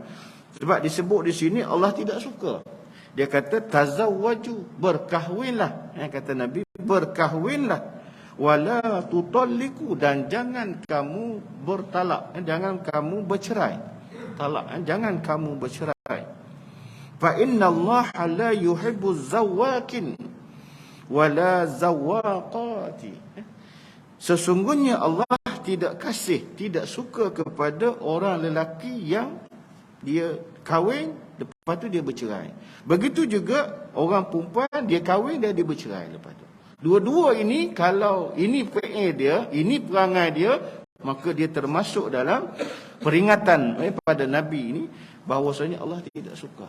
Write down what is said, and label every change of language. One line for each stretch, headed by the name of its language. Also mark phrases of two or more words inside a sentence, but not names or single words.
Malay: Sebab disebut di sini Allah tidak suka. Dia kata tazawwaju, berkahwinlah. Kata Nabi, berkahwinlah.
Arabic: ولا تطلقوا,
Malay: dan jangan kamu bertalak, jangan kamu bercerai. Jangan kamu bercerai.
Arabic: فإن الله لا يحب ذواقين ولا ذواقات.
Malay: Sesungguhnya Allah tidak suka kepada orang lelaki yang dia kahwin lepas tu dia bercerai. Begitu juga orang perempuan, dia kahwin dan dia bercerai lepas tu. Dua-dua ini, kalau ini perangai dia, maka dia termasuk dalam peringatan pada Nabi ini bahawasanya Allah tidak suka.